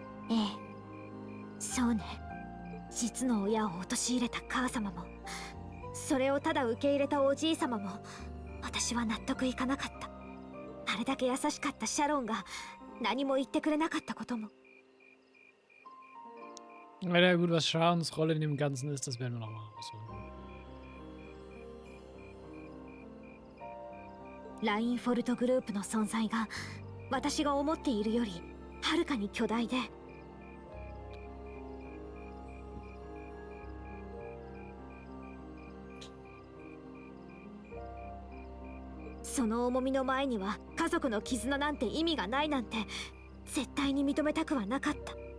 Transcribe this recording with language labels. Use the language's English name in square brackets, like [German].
[Japanese] ええ、そうね。実の親を陥れた母様も、それをただ受け入れたおじい様も、私は納得いかなかった。あれだけ優しかったシャロンが何も言ってくれなかったことも。 [German] Ja, gut, was Shadens Rolle in dem Ganzen ist, das werden wir nochmal rausholen. [Japanese] ラインフォルトグループの存在が私が思っているよりはるかに巨大で、その重みの前には家族の絆なんて意味がないなんて絶対に認めたくはなかった。